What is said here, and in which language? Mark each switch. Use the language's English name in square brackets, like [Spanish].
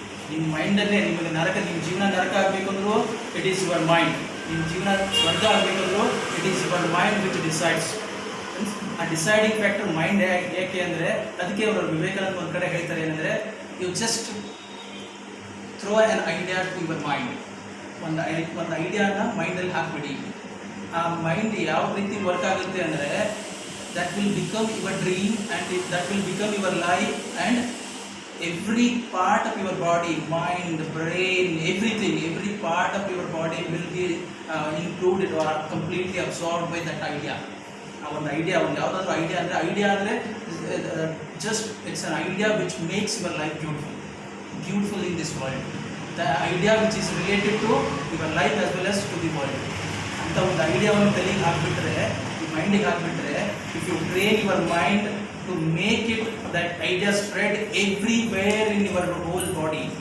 [Kannada] ನಿಮ್ಮ ಮೈಂಡಲ್ಲೇ ನಿಮಗೆ ನಿಮ್ಮ ಜೀವನ ನರಕ ಆಗಬೇಕಂದ್ರೂ [English] It is your mind. [Kannada] ನಿಮ್ಮ ಜೀವನ ಸ್ವರ್ಗ ಆಗಬೇಕಂದ್ರೂ [English] It is your mind which decides. [Kannada] ಆ ಡಿಸೈಡಿಂಗ್ ಫ್ಯಾಕ್ಟರ್ ಮೈಂಡ್. ಯಾಕೆ ಅಂದರೆ ಅದಕ್ಕೆ ಅವರು ವಿವೇಕಾನಂದ ಒಂದು ಕಡೆ ಹೇಳ್ತಾರೆ ಏನಂದರೆ, [English] You just throw an idea to your mind. [Kannada] ಒಂದು ಐಡಿಯಾನ ಮೈಂಡಲ್ಲಿ ಹಾಕ್ಬಿಡಿ. ಆ ಮೈಂಡ್ ಯಾವ ರೀತಿ ವರ್ಕ್ ಆಗುತ್ತೆ ಅಂದರೆ, [English] that will become your dream and that will become your life, and every part of your body, mind, brain, everything, every part of your body will be included or completely absorbed by that idea. [Kannada] ಒಂದು idea, ಒಂದು ಯಾವುದಾದ್ರೂ idea ಅಂದರೆ [English] Just it's an idea which makes your life beautiful in this world. The idea which is related to your life as well as to the world [Kannada] ಅಂತ ಒಂದು ಐಡಿಯಾವನ್ನು ತಲೆಗೆ ಹಾಕಿಬಿಟ್ರೆ, ಮೈಂಡಿಗೆ ಹಾಕಿಬಿಟ್ರೆ, [English] If you train your mind to make it that idea spread everywhere in your whole body.